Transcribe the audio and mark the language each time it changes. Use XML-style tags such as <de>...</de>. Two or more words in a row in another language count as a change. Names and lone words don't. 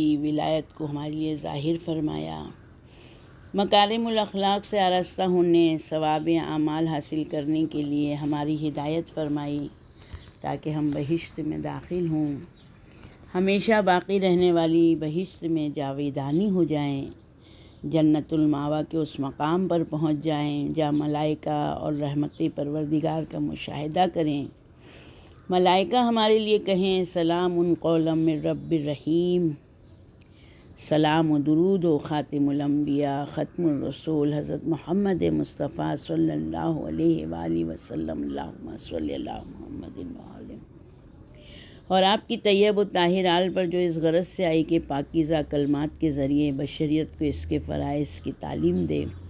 <ur>ولایت کو ہمارے لیے ظاہر فرمایا، مکارم الاخلاق سے آراستہ ہونے ثواب اعمال حاصل کرنے کے لیے ہماری ہدایت فرمائی تاکہ ہم بہشت میں داخل ہوں، ہمیشہ باقی رہنے والی بہشت میں جاویدانی ہو جائیں، جنت المأویٰ کے اس مقام پر پہنچ جائیں جہاں ملائکہ اور رحمت پروردگار کا مشاہدہ کریں۔ ملائکہ ہمارے لیے کہیں</ur> <ar>سلام قولا من رب الرحیم۔</ar> <ur>سلام و درود و خاتم الانبیاء ختم الرسول حضرت محمد مصطفیٰ</ur> <ar>صلی اللہ علیہ وآلہ وسلم، اللہم صلی علی محمد وآلہ،</ar> <ur>اور آپ کی طیب و طاہر آل پر جو اس غرض سے آئی کہ پاکیزہ کلمات کے ذریعے بشریت کو اس کے فرائض کی تعلیم دے،</ur>